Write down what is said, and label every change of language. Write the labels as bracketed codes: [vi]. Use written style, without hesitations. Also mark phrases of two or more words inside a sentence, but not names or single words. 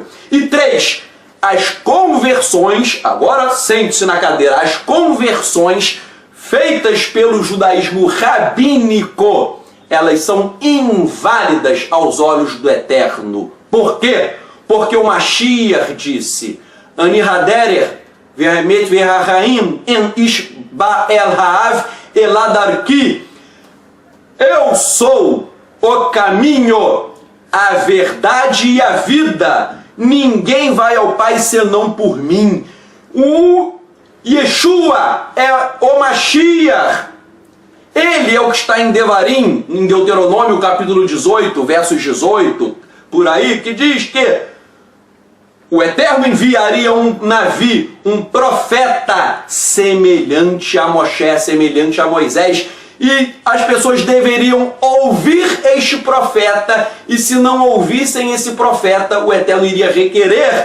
[pt] E 3, as conversões, agora sente-se na cadeira, as conversões feitas pelo judaísmo rabínico, elas são inválidas aos olhos do eterno. Por quê? Porque o Mashiach disse, [he] אני הדרך ואמת והחיים אין איש בא אל האב אלא דרכי. [pt] Eu sou o caminho, a verdade e a vida. Ninguém vai ao Pai senão por mim. O Yeshua é o Mashiach. Ele é o que está em Devarim, em Deuteronômio capítulo 18, versos 18, por aí, que diz que o Eterno enviaria um Navi, um profeta semelhante a Moshe, semelhante a Moisés, e as pessoas deveriam ouvir este profeta, e se não ouvissem esse profeta, o Eterno iria requerer.